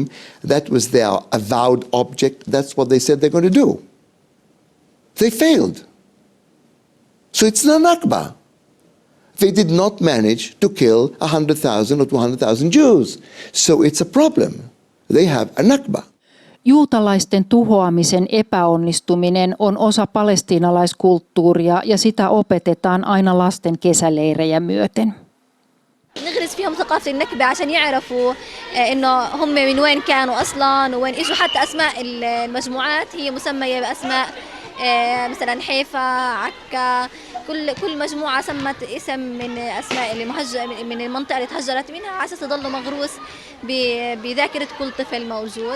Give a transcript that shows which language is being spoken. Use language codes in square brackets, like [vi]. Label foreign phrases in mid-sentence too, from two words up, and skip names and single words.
[en] That was their avowed object. That's what they said they're going to do. They failed. So it's not Nakba. They did not manage to kill 100,000 or 200,000 Jews. So it's a problem. They have a Nakba. [fi] Juutalaisten tuhoamisen epäonnistuminen on osa palestiinalaiskulttuuria ja sitä opetetaan aina lasten kesäleirejä myöten. [ar] نغرس فيهم ثقافة النكبة عشان يعرفوا إنه هم من وين كانوا أصلاً وين إجوا. حتى أسماء المجموعات هي مسمية بأسماء مثلاً حيفا، عكا، كل مجموعة سمت اسم من أسماء من المنطقة اللي تهجرت منها على أساس يضل مغروس بذاكرة كل طفل موجود.